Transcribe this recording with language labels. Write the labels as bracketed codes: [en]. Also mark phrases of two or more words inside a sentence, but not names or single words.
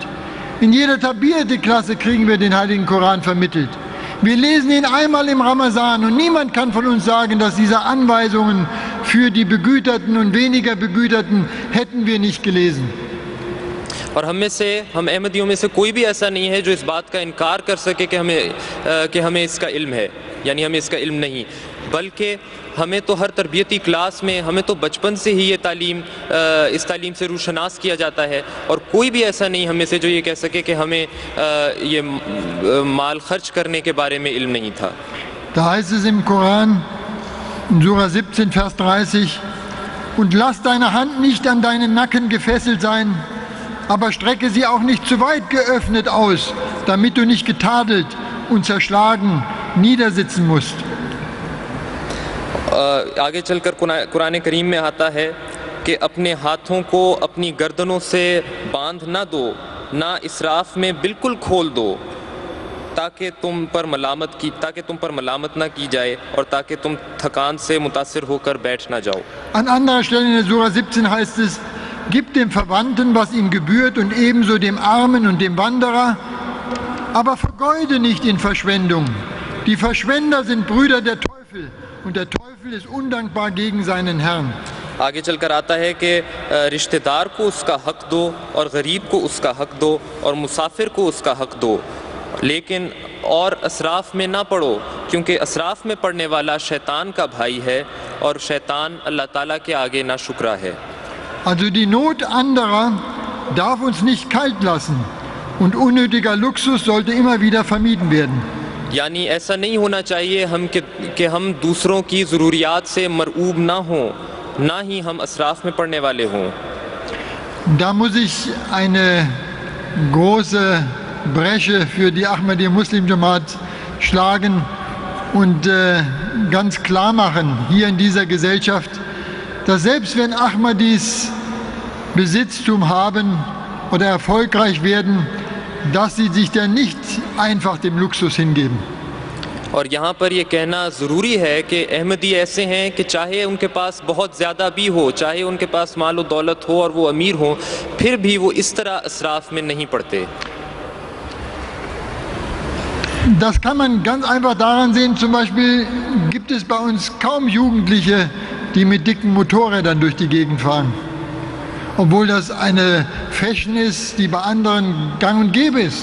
[de] In jeder Tabiyat-Klasse kriegen wir den Heiligen Koran vermittelt. Wir lesen ihn einmal im Ramazan, und niemand kann von uns sagen, dass diese Anweisungen für die Begüterten und weniger Begüterten hätten wir nicht gelesen. [ur] اور ہم احمدیوں میں سے کوئی بھی ایسا نہیں ہے جو اس بات کا انکار کر سکے کہ ہمیں اس کا علم ہے، یعنی ہمیں اس کا علم نہیں، بلکہ ہمیں تو ہر تربیتی کلاس میں ہمیں تو بچپن سے ہی اس تعلیم سے روشناس کیا جاتا ہے، اور کوئی بھی ایسا نہیں ہم میں سے جو یہ کہہ سکے کہ ہمیں یہ مال خرچ کرنے کے بارے میں علم نہیں تھا. [de] Da heißt es im Koran, in Surah 17, Vers 30, und lass deine Hand nicht an deinen Nacken gefesselt sein, aber strecke sie auch nicht zu weit geöffnet aus, damit du nicht getadelt und zerschlagen niedersitzen musst. [ur] آگے چل کر قرآن کریم میں آتا ہے کہ اپنے ہاتھوں کو اپنی گردنوں سے باندھ نہ دو، نہ اسراف میں بالکل کھول دو، تاکہ تم پر ملامت نہ کی جائے اور تاکہ تم تھکان سے متاثر ہو کر بیٹھ نہ جاؤ. [de] An anderer Stelle in der Sura 17 heißt es: Gib dem Verwandten, was ihm gebührt, und ebenso dem Armen und dem Wanderer, aber vergeude nicht in Verschwendung. Die Verschwender sind Brüder der Teufel, und der Teufel ist undankbar gegen seinen Herrn. [ur] آگے چل کر آتا ہے کہ رشتہ دار کو اس کا حق دو اور غریب کو اس کا حق دو اور مسافر کو اس کا حق دو، لیکن اور اسراف میں نہ پڑو، کیونکہ اسراف میں پڑنے والا شیطان کا بھائی ہے اور شیطان اللہ تعالیٰ کے آگے ناشکرا ہے. [de] Also die Not anderer darf uns nicht kalt lassen, und unnötiger Luxus sollte immer wieder vermieden werden. [ur] یعنی ایسا نہیں ہونا چاہیے کہ ہم دوسروں کی ضروریات سے مرعوب نہ ہوں، نہ ہی ہم اسراف میں پڑنے والے ہوں. [de] Da muss ich eine große Bresche für die Ahmadiyya Muslim Jamaat schlagen und ganz klar machen hier in dieser Gesellschaft, dass selbst wenn Ahmadis Besitztum haben oder erfolgreich werden, dass sie sich dann nicht einfach dem Luxus hingeben. [ur] اور یہاں پر یہ کہنا ضروری ہے کہ احمدی ایسے ہیں کہ چاہے ان کے پاس بہت زیادہ بھی ہو، چاہے ان کے پاس مال اور دولت ہو اور وہ امیر ہو، پھر بھی وہ اس طرح اسراف میں نہیں پڑتے. [de] Das kann man ganz einfach daran sehen, zum Beispiel gibt es bei uns kaum Jugendliche, die mit dicken Motorrädern durch die Gegend fahren. Obwohl das eine Fashion ist, die bei anderen gang und gäbe ist.